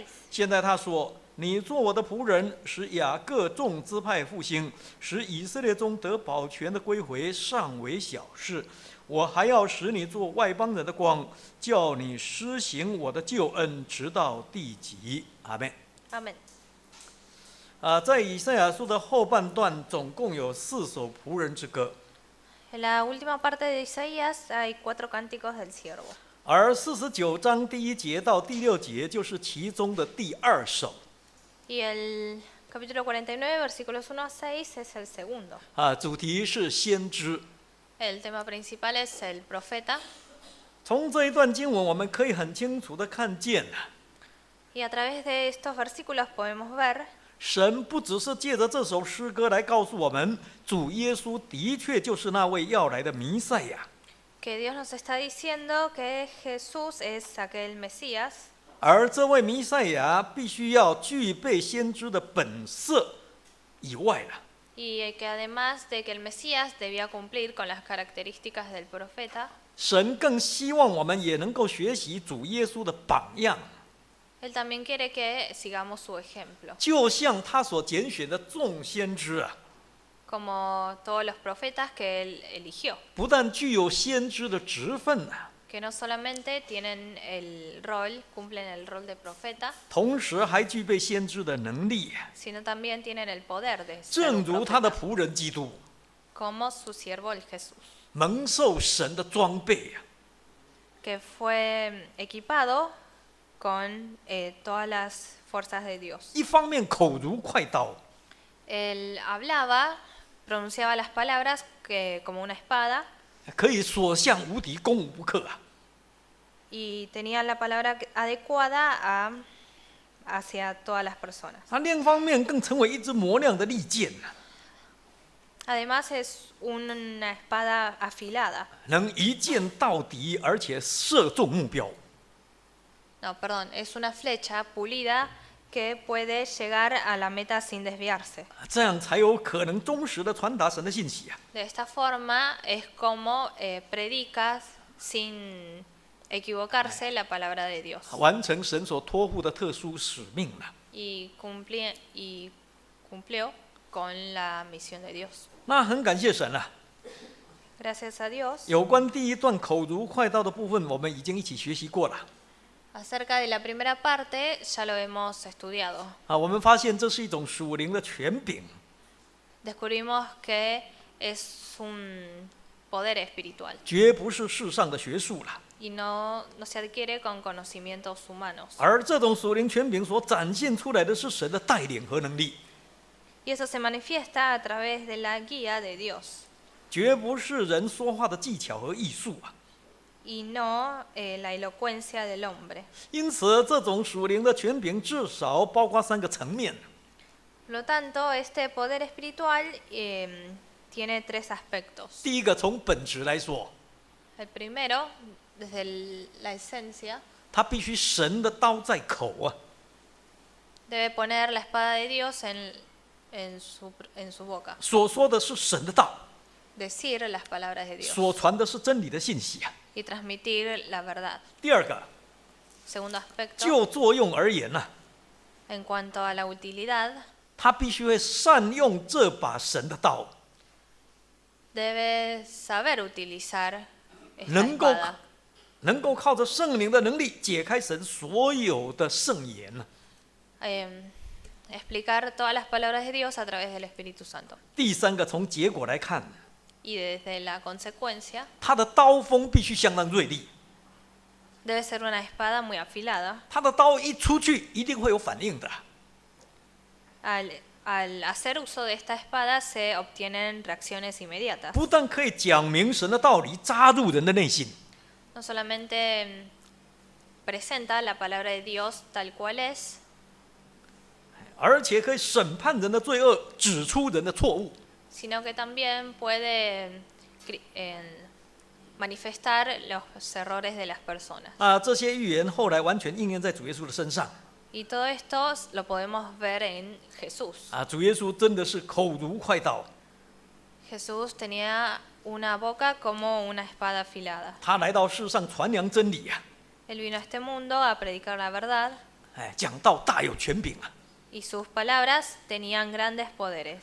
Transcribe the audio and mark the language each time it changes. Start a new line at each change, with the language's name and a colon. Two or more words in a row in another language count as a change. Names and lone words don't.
Chinese: 现在他说：“你做我的仆人，使雅各众支派复兴，使以色列中得保全的归回，尚为小事。我还要使你做外邦人的光，叫你施行我的救恩，直到地极。” 阿们。
Spanish: Amén.
Chinese: 在以赛亚书的后半段，总共有4首仆人之歌，
Spanish: En la última parte de Isaías hay 4 cánticos del siervo.
Chinese: 而49章第1节到第6节就是其中的第2首。
Spanish: Y el capítulo 49, versículos 1 a 6 es el segundo.
Chinese: 主题是先知。
Spanish: El tema principal es el profeta.
Chinese: 从这一段经文，我们可以很清楚地看见，
Spanish: Y a través de estos versículos podemos ver
Chinese: 神不只是借着这首诗歌来告诉我们，主耶稣的确就是那位要来的弥赛亚，
Spanish: que Dios nos está diciendo que Jesús es aquel Mesías.
Chinese: 而这位弥赛亚必须要具备先知的本色以外了。
Spanish: Y que además de que el Mesías debía cumplir con las características del profeta,
Chinese: 神更希望我们也能够学习主耶稣的榜样，
Spanish: Él también quiere que sigamos su ejemplo.
Chinese: 就像他所拣选的众先知啊，
Spanish: Como todos los profetas que Él eligió,
Chinese: 不但具有先知的职分啊，
Spanish: que no solamente tienen el rol, cumplen el rol de profeta,
Chinese: 同时还具备先知的能力，
Spanish: sino también tienen el poder de ser
Chinese: 正
Spanish: un
Chinese: 如他的
Spanish: profeta,
Chinese: 仆人基督
Spanish: como su siervo el Jesús,
Chinese: 蒙受神的装备啊，
Spanish: que fue equipado con todas las fuerzas de Dios.
Chinese: 一方面口如快刀，
Spanish: Él hablaba, pronunciaba las palabras como una espada
Chinese: 可以所向无敌，攻无不克啊。
Spanish: y tenía la palabra adecuada hacia todas las personas.
Chinese: 另一方面更成为一支磨亮的利剑啊，
Spanish: Además es una espada afilada.
Chinese: 能一箭到底，而且射中目标。
Spanish: No, perdón, es una flecha pulida que puede llegar a la meta sin desviarse.
Chinese: 这样才有可能忠实的传达神的信息啊。
Spanish: De esta forma es como predicas sin equivocarse la palabra de Dios
Chinese: 完成神所托付的特殊使命了。
Spanish: y cumplió con la misión de Dios.
Chinese: 那很感谢神啊。
Spanish: Gracias a Dios.
Chinese: 有关第一段口如快刀的部分，我们已经一起学习过了。
Spanish: Acerca de la primera parte ya lo hemos estudiado.
Chinese: 我们发现这是一种属灵的权柄，
Spanish: Descubrimos que es un poder espiritual
Chinese: 绝不是世上的学术了。
Spanish: y no se adquiere con conocimientos humanos.
Chinese: 而这种属灵权柄所展现出来的是神的带领和能力，
Spanish: Y eso se manifiesta a través de la guía de Dios
Chinese: 绝不是人说话的技巧和艺术啊。
Spanish: y no la elocuencia del hombre.
Chinese: 因此，这种属灵的权柄至少包括3个层面。
Spanish: Por lo tanto, este poder espiritual tiene 3 aspectos.
Chinese: 第一个，从本质来说，
Spanish: El primero, desde la esencia,
Chinese: 它必须神的刀在口啊，
Spanish: debe poner la espada de Dios en su boca.
Chinese: 所说的是神的道，
Spanish: Decir las palabras de Dios
Chinese: 所传的是真理的信息啊。
Spanish: y transmitir la verdad.
Chinese: 第二个，
Spanish: Segundo aspecto,
Chinese: 就作用而言呢、
Spanish: en cuanto a la utilidad,
Chinese: 他必须会善用这把神的刀，
Spanish: debe saber utilizar esta
Chinese: 能够
Spanish: espada,
Chinese: 能够靠着圣灵的能力解开神所有的圣言呢。
Spanish: explicar todas las palabras de Dios a través del Espíritu Santo.
Chinese: 第三个，从结果来看，
Spanish: Y desde la consecuencia,
Chinese: 他的刀锋必须相当锐利，
Spanish: debe ser una espada muy afilada.
Chinese: 他的刀一出去一定会有反应的。
Spanish: Al hacer uso de esta espada se obtienen reacciones inmediatas.
Chinese: 不但可以讲明神的道理，扎入人的内心，
Spanish: No solamente presenta la palabra de Dios tal cual es,
Chinese: 而且可以审判人的罪恶，指出人的错误。
Spanish: sino que también puede manifestar los errores de las personas.
Chinese: 这些预言后来完全应验在主耶稣的身上。
Spanish: Y todo esto lo podemos ver en Jesús.
Chinese: 主耶稣真的是口如快刀，
Spanish: Jesús tenía una boca como una espada afilada.
Chinese: 他来到世上传扬真理
Spanish: Él vino a este mundo a predicar la verdad
Chinese: 讲道大有权柄
Spanish: y sus palabras tenían grandes poderes.